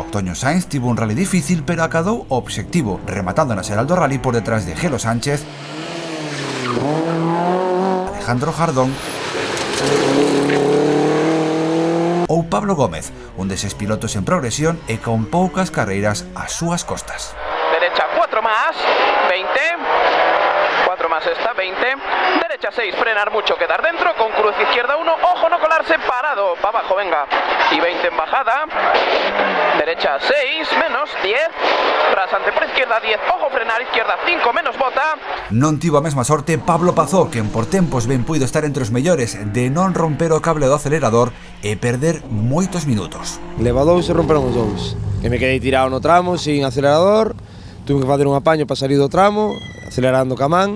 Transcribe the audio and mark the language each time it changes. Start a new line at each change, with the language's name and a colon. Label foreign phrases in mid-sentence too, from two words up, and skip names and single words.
Galician: Toño Sainz tivo un rally difícil, pero acadou o obxectivo, rematando na xeral do rally por detrás de Gelo Sánchez, Alejandro Jardón ou Pablo Gómez, un deses pilotos en progresión e con poucas carreiras ás súas costas.
Spanish: Derecha, 4 más, 20, 4 más. última sexta, 20. Derecha 6, frenar mucho, quedar dentro. Con cruz izquierda 1, ojo no colarse, parado. Para abajo, venga. Y 20 en bajada. Derecha 6, menos 10. Rasante por izquierda 10, ojo frenar, izquierda 5, menos bota.
Galician: Non tivo a mesma sorte Pablo Pazó, quen por tempos ben puido estar entre os mellores de non romper o cable do acelerador e perder moitos minutos. Leva 2 e romperon os 2. Que me quedei tirado no tramo, sin acelerador.
Spanish: Tuve que
Galician: facer un apaño para salir do tramo, acelerando ca man.